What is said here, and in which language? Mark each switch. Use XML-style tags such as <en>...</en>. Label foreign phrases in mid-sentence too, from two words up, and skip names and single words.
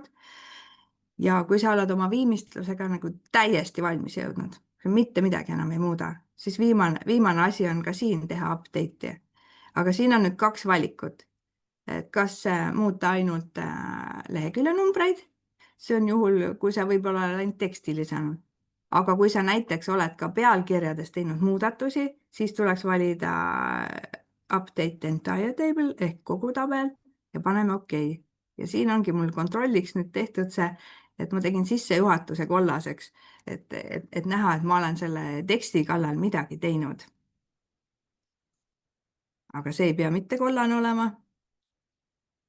<et>ja kui sa oled oma viimistlusega nagu täiesti valmis jõudnud, mitte midagi enam ei muuda, siis viimane asi on ka siin teha update'i. aga siin on nüüd kaks valikut. et kas muuta ainult leheküljenumbreid, see on juhul, kui sa võib-olla oled ainult teksti lisanud. aga kui sa näiteks oled ka pealkirjades teinud muudatusi, siis tuleks valida</et> <en>update entire table</en> <et>ehk kogu tabel ja paneme OK. ja siin ongi mul kontrolliks nüüd tehtud see, et ma tegin sissejuhatuse kollaseks, et näha, et ma olen selle teksti kallal midagi teinud. aga see ei pea mitte kollane olema.</et>